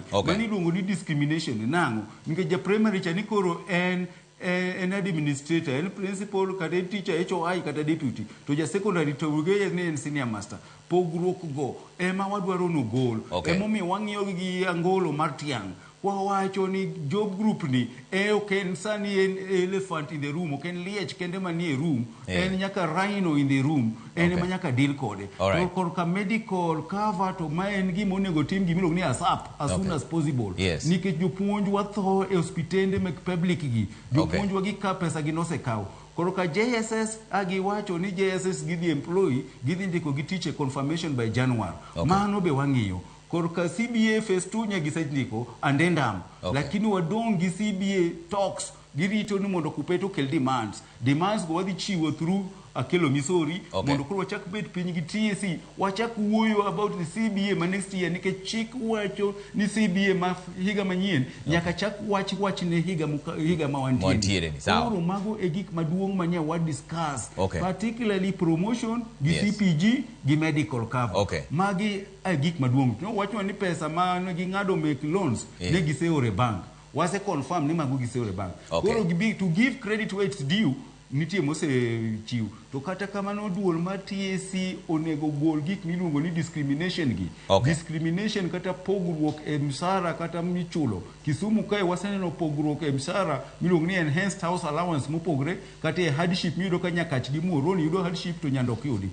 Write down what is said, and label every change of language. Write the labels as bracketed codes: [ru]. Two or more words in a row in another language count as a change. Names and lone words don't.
[luo] Mani luongo ni discrimination nango. Nikech ja primary cha ni koro en administrator, en principal, kata teacher, HOI, kata deputy. To ja secondary to uge ni en senior master. Pogruok go ema wadwaro no goal. Emomiyo wang'iyo gi angolo mar tiang'. Wawacho ni [en] job group [luo] ni oken sani en [en] elephant in the room, [luo] oken liech kende manie room, en nyaka [en] rhino in the room, [luo] en ema nyaka deal kode. To korka [en] medical cover [luo] to ma en gima onego tim gimiluongo ni ASAP, [en] as soon as possible. [luo] Nikech jopuonj watho e hospitende mek public gi, jopuonj wagi ka pesa gi nosekaw. Koro ka JSS agiwacho ni JSS gidhi employee, gidhi ndiko gi [en] teacher confirmation by January. [luo] Mano be wang'iyo. Korka [en] CBA phase 2 [luo] nya gisendiko andendam. Lakini wadong gi [en] CBA talks [luo] girito ni mondo kupeto kel demands go wadhi chiwo through Akelo Misori mondo koro wachak bet piny gi TSC wachak wuoyo [en] about the CBA [luo] ma next year nikech chik wacho ni CBA ma higa manyien nyaka chak wach ne higa ma wantiere. Koro mago e gik maduong' manya wa discuss [en] particularly promotion [luo] gi CPG gi [en] medical cover. [luo] Magi gik maduong'. No wacho ni pesa ma ging'ado [en] make loans [luo] ne giseore bank. Wase confirm ni mago giseore bank. [en] Koro to give credit where it's due [luo] nitie mose chiu. To kata kamano duol ma TSC onego gol gik miluongo ni discrimination gi. Discrimination kata pogruok e msara kata michulo. Kisumu kae waseneno pogruok e msara miluongo ni [en] enhanced house allowance [luo] mopogre kata e hardship miyudo ka nyakach gi muoroni yudo hardship to nyandok yudi.